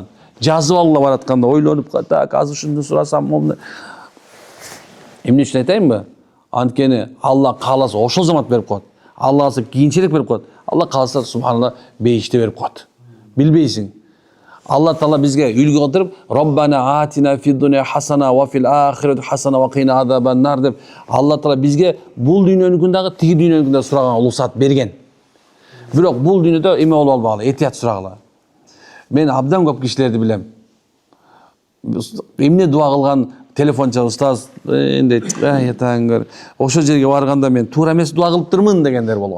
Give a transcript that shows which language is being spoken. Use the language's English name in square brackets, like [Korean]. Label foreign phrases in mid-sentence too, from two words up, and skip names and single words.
[Kyrgyz] Жазып алгыла баратканда ойлонуп, так, азыр ушуну сурасам, момун. Эмне үчүн айтайынбы? Анткени Алла кааласа ошол замат берип коет. Алла кааласа кийинчерээк берип коет. Алла кааласа субханалла бейиште берип коет. Билбейсиң. Алла Таала бизге үлгү кылдырып, [Arabic] "ربنا آتنا في الدنيا حسنة وفي الآخرة حسنة وقنا عذاب النار" [Kyrgyz] деп Алла Таала бизге бул дүйнөнүн дагы, тиги дүйнөнүн дагы сураган улуксат берген. Бирок бул дүйнөдө эме болуп албагыла, этият сурагыла. Мен абдан көп кишилерди билем. Эмне дуа кылган телефон чалып, "Устаз, эндей, атаңгөр, ошол жерге барганда мен туура эмес дуа кылыптырмын" дегендер болгон.